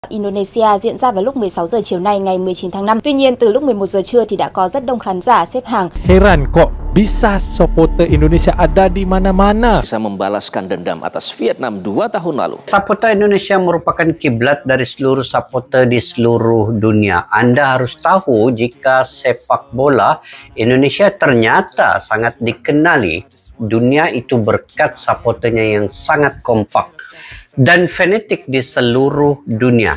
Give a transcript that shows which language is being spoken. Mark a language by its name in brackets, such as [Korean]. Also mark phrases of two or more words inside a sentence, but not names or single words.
[Vietnamese] Indonesia diễn ra vào lúc 16 giờ chiều nay ngày 19 tháng 5. Tuy nhiên, từ lúc 11 giờ trưa thì đã có rất đông khán giả xếp hàng. [Indonesian] Heran kok bisa supporter Indonesia ada di mana-mana. Bisa membalaskan dendam atas Vietnam 2 tahun lalu. Supporter Indonesia merupakan kiblat dari seluruh supporter di seluruh dunia. Anda harus tahu jika sepak bola Indonesia ternyata sangat dikenali dunia itu berkat supporternya yang sangat kompak dan fanatik di seluruh dunia.